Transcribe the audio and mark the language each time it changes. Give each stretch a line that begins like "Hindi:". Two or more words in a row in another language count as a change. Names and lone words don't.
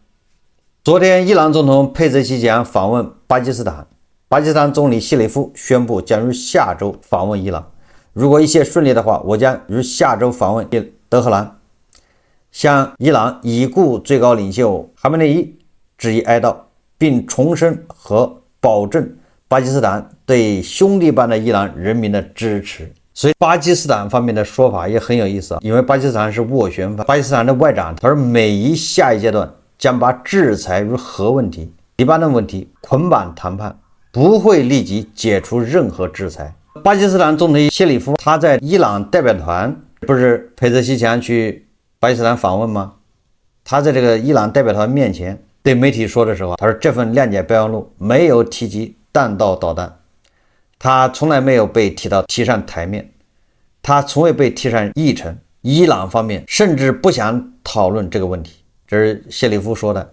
Chinese: 昨天，伊朗總統佩泽西奇扬訪問巴基斯坦，巴基斯坦總理谢里夫宣布将於下周訪問伊朗。如果一切順利的話，我將於下周訪問德黑蘭，向伊朗已故最高領袖哈梅內伊致以哀悼，並重申和保證巴基斯坦對兄弟般的伊朗人民的支持。所以巴基斯坦方面的說法也很有意思啊，因為巴基斯坦是斡旋方，巴基斯坦的外長他說，美伊下一階段將把制裁與核問題、黎巴嫩問題捆綁談判，不會立即解除任何制裁。巴基斯坦總統謝里夫他在伊朗代表團不是佩泽西奇揚去巴基斯坦訪問嗎？他在這個伊朗代表團面前對媒體說的時候，他說這份諒解備忘錄沒有提及彈道導彈，他從來沒有被提上台面，他從未被提上議程，伊朗方面甚至不想討論這個問題，這是謝里夫說的。